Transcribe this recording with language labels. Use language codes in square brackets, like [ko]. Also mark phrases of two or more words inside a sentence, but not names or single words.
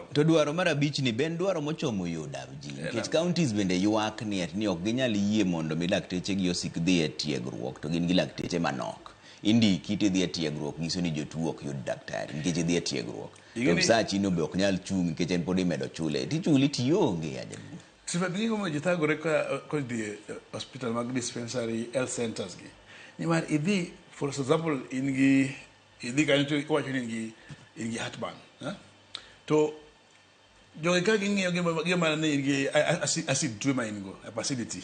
[luo] to dwaro mar abich ni ben dwaro mochomo yo Davji nikech counties bende ywak ni ok ginyal yie mondo mi lakteche gi osik dhi e tiegruok to gin gi lakteche manok indiki tidhi e tiegruok nyiso ni jotuo ok yud daktari nikech idhi e tiegruok to saa chino be ok nyal chung nikech en pod imedo chule tichuli tionge ajabu. Sifa bingo mo jitagore ko di hospital mag dispensary [en] health centers [luo] gi. Ni mar idhi [en] for example [luo] idhi kanyo to wacho ni ingi heartburn, to jogi ka ging'iyo gima ne ingi acid tuo ma ingo acidity.